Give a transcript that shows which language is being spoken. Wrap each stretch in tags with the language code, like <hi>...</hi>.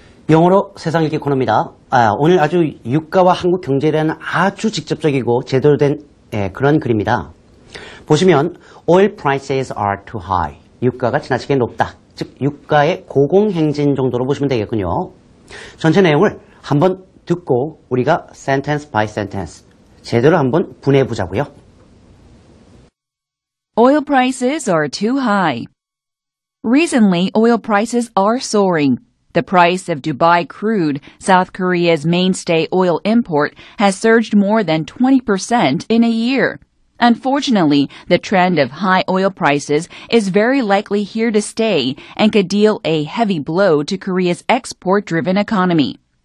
<ko>영어로 세상 읽기 코너입니다. 오늘 아주 유가와 한국 경제에 대한 아주 직접적이고 제대로 된 그런 글입니다.</ko> <en>보시면 oil prices are too high.</en> <ko>유가가 지나치게 높다. 즉 유가의 고공행진 정도로 보시면 되겠군요. 전체 내용을 한번 듣고 우리가 sentence by sentence 제대로 한번 분해해 보자고요.</ko> <en>Oil prices are too high. Recently, oil prices are soaring. The price of Dubai crude, South Korea's mainstay oil import, has surged more than 20% in a year. Unfortunately, the trend of high oil prices is very likely here to stay and could deal a heavy blow to Korea's export-driven economy.</en>